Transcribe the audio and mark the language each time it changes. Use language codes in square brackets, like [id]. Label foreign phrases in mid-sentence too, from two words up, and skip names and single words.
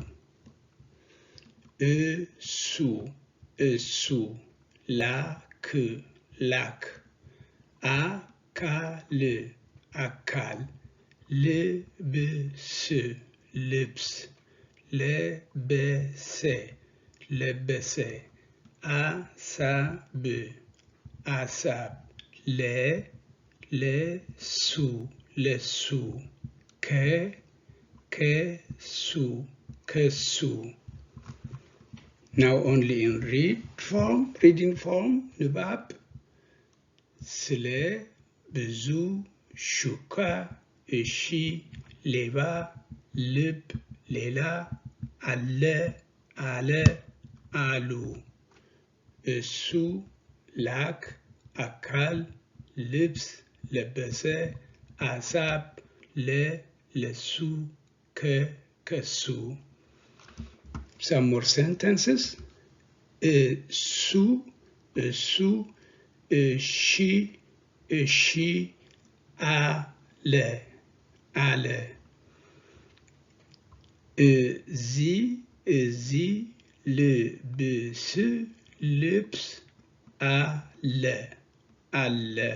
[am] እሱ እሱ ላክ ላክ አካል አካል ልብስ ልብስ ለበሰ ለበሰ አሳብ አሳብ ለሱ ለሱ ከሱ ከሱ. [en] Now only in reading form, [am] ንባብ ስለ ብዙ ሹካ እሺ ሌባ ልብ ሌላ አለ አለ አሉ እሱ ላክ አካል ልብስ ለበሰ አሳብ ለሱ ከሱ. [en] Some more sentences. [am] እሱ እሱ እሺ እሺ አለ አለ እዚህ እዚህ ልብስ ልብስ አለ አለ